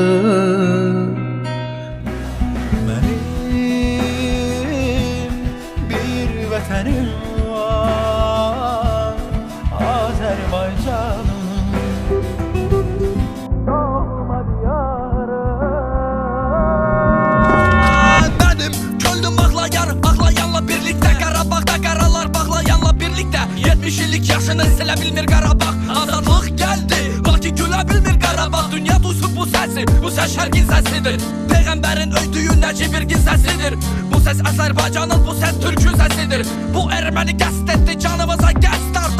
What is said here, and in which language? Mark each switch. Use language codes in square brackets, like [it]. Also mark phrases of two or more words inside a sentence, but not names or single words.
[az] Benim bir vətənim var, Azərbaycanım. Doğma diyarım. Benim könlüm ağlayanla birlikte, Qarabağda qaralar bağlayanla birlikte. 70 illik yaşını silə bilmir Qarabağ, azadlıq gəldi lakin gülə bilmir Qarabağ. Dünya duysun bu səsi, bu səs şərqin səsidir, Peyğəmbərin öydüyü Nəcibirgin səsidir. Bu səs Azərbaycanın, bu səs Türkün səsidir. Bu erməni qəsd etdi, canımıza qəsd artıq.